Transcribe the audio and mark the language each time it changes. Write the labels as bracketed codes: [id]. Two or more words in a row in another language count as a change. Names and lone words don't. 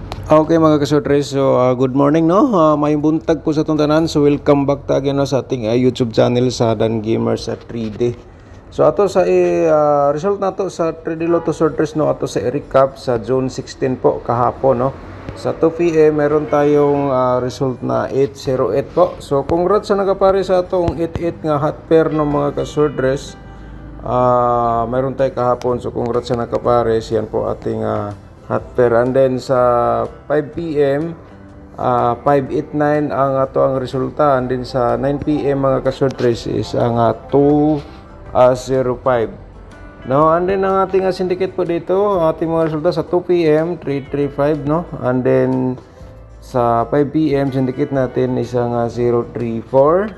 [ceb] Okay mga kasortres, so [en] good morning [ceb] no. May buntag po sa itong tanan. So [en] welcome back [ceb] ta again no, sa ating [en] YouTube channel [ceb] sa Dan Gamers sa 3D. So ato sa result nato sa 3D Lotto sortres no, ato sa recap sa June 16 po kahapon no. [tl] Sa 2 PM meron tayong result na 808 po. [ceb] So congrats sa nagapare sa atong 88 nga [en] hot pair [ceb] no mga kasortres. [tl] Meron tayo kahapon, so congrats sa nakapares. Yan po ating [en] hot pair. And then [ceb] sa 5 PM 589 ang ato ang resulta. [en] And then [ceb] sa 9 PM mga kasortres is ang 205 no. [en] And then [ceb] ang ating syndicate po dito, ang ating mga resulta sa 2 PM 335 no. [en] And then [tl] sa 5 PM syndicate natin is ang 034.